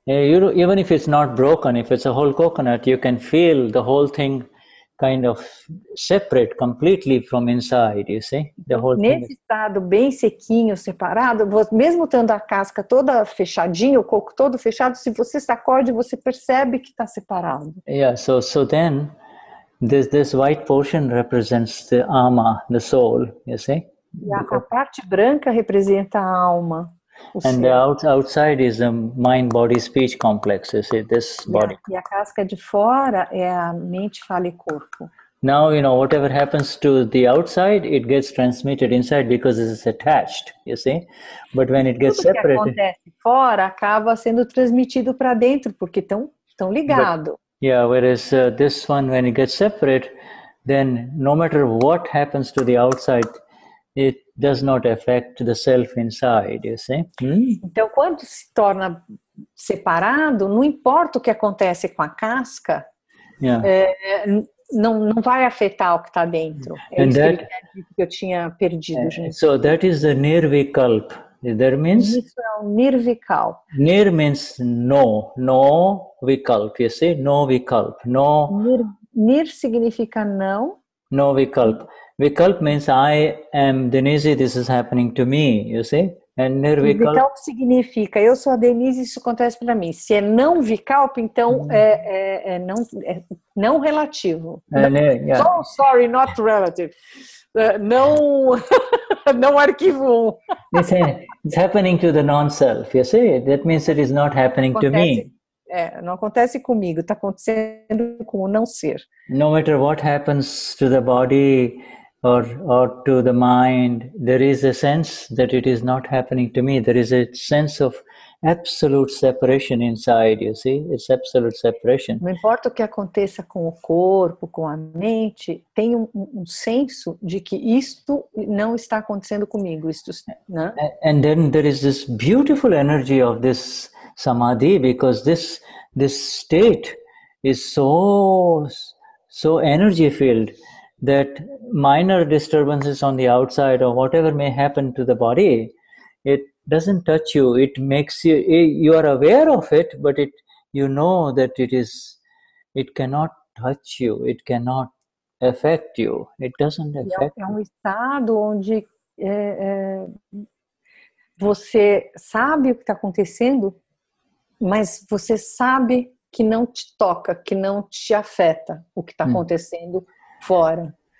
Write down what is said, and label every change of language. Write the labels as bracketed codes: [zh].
[en] Even if it's not broken, if it's a whole coconut, you can feel the whole thing kind of separate completely from inside, you see? [pt] Nesse estado bem sequinho, separado, mesmo tendo a casca toda fechadinha, o coco todo fechado, se você sacode, você percebe que está separado. [en] Yeah, so then this white portion represents the ama, the soul, you see? [pt] E a parte branca representa a alma. [en] And the outside is the mind, body, speech complex, you see, this body. [pt] E a casca de fora é a mente, fala e corpo. [en] Now, you know, whatever happens to the outside, it gets transmitted inside because it is attached, you see? But when it gets separated... [pt] Tudo que acontece fora acaba sendo transmitido para dentro, porque estão ligados. [en] Yeah, whereas this one, when it gets separate, then no matter what happens to the outside, it does not affect the self inside, you see? [pt] Então, quando se torna separado, não importa o que acontece com a casca, não vai afetar o que está dentro. É isso que eu tinha perdido, gente. [en] So that is the vikalp. That means... [pt] Isso é o nirvikalp. [en] Nir means no vikalp, you see? No vikalp. No. [pt] Nir significa não. [en] No vikalp. Vikalp means I am Denize, this is happening to me, you see? And [pt] nirvikalp significa eu sou a Denize, isso acontece para mim. Se é não vikalp, então é não relativo. [en] Oh, sorry, not relative. [pt] Não arquivo 1. [en] It's happening to the non-self, you see? That means it is not happening to me. [pt] Não acontece comigo, está acontecendo com o não ser. [en] No matter what happens to the body or to the mind, there is a sense that it is not happening to me. There is a sense of absolute separation inside, you see? It's absolute separation. [pt] Não importa o que aconteça com o corpo, com a mente, tem um senso de que isto não está acontecendo comigo. Né? [en] And then there is this beautiful energy of this samadhi, because this state is so energy filled that minor disturbances on the outside or whatever may happen to the body, it doesn't touch you. It makes you are aware of it, but you know that it cannot touch you. It cannot affect you. It doesn't affect you. [pt] É um estado onde você sabe o que está acontecendo, mas você sabe que não te toca, que não te afeta o que está acontecendo fora.